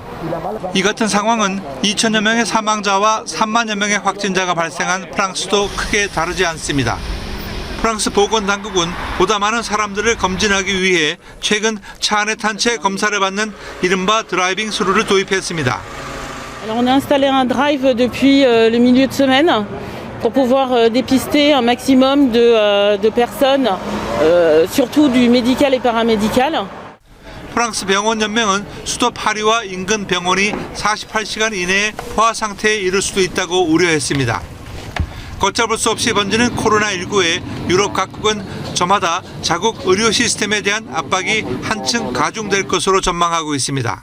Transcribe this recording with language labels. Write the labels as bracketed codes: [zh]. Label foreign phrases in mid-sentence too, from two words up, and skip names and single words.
[ko] 이 같은 상황은 2천여 명의 사망자와 3만여 명의 확진자가 발생한 프랑스도 크게 다르지 않습니다. 프랑스 보건당국은 보다 많은 사람들을 검진하기 위해 최근 차 안에 탄 채 검사를 받는 이른바 드라이빙 스루를 도입했습니다. [fr] Alors on a installé un drive depuis le milieu de semaine pour pouvoir dépister un maximum de personnes, surtout du médical et paramédical. [ko] 프랑스 병원 연맹은 수도 파리와 인근 병원이 48시간 이내에 포화 상태에 이를 수도 있다고 우려했습니다. 걷잡을 수 없이 번지는 코로나19에 유럽 각국은 저마다 자국 의료 시스템에 대한 압박이 한층 가중될 것으로 전망하고 있습니다.